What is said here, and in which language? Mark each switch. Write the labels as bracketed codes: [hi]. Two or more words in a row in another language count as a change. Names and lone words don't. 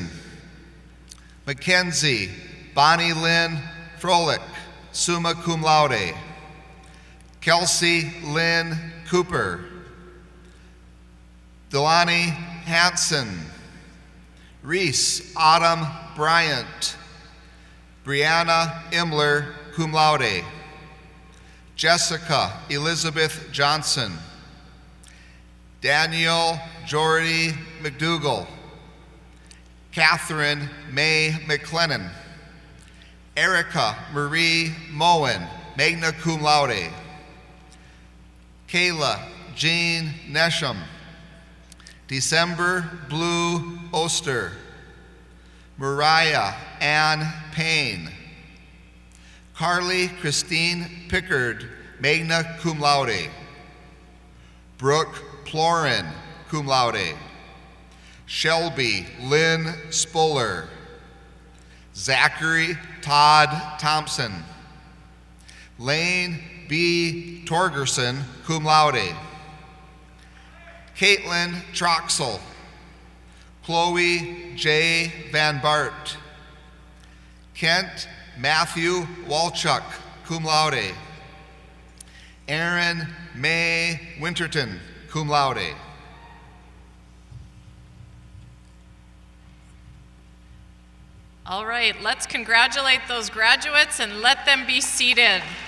[en] Mackenzie Bonnie Lynn Froelich, [la] summa cum laude. [en] Kelsey Lynn Cooper. Delaney Hanson. Reese Autumn Bryant. Brianna Imler, [la] cum laude. [en] Jessica Elizabeth Johnson. Daniel Jordy McDougall. Catherine May McLennan. Erica Marie Moen, [la] magna cum laude. [en] Kayla Jean Nesham. December Blue Oster. Mariah Ann Payne. Carly Christine Pickard, [la] magna cum laude. [en] Brooke Plorin, [la] cum laude. [en] Shelby Lynn Spoller. Zachary Todd Thompson. Lane B. Torgerson, [la] cum laude. [en] Caitlin Troxel. Chloe J. Van Bart. Kent Matthew Walchuk, [la] cum laude. [en] Aaron May Winterton, [la] cum laude. [en] All right, let's congratulate those graduates and let them be seated.